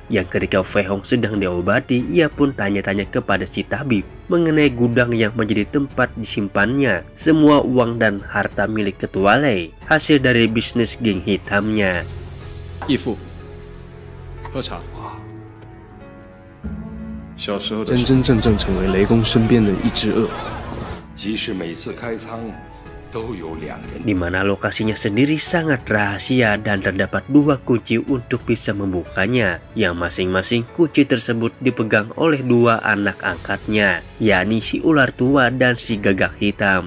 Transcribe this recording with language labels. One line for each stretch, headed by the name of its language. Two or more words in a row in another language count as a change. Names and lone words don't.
Indonesian: Yang ketika Fei Hung sedang diobati, ia pun tanya-tanya kepada si tabib mengenai gudang yang menjadi tempat disimpannya semua uang dan harta milik Ketua Lei, hasil dari bisnis geng hitamnya. Yifu,
Chinese: 喝茶。小时候真真正正成为雷公身边的一只恶虎。
Indonesian: di mana lokasinya sendiri sangat rahasia dan terdapat 2 kunci untuk bisa membukanya, yang masing-masing kunci tersebut dipegang oleh 2 anak angkatnya, yakni si Ular Tua dan si Gagak Hitam.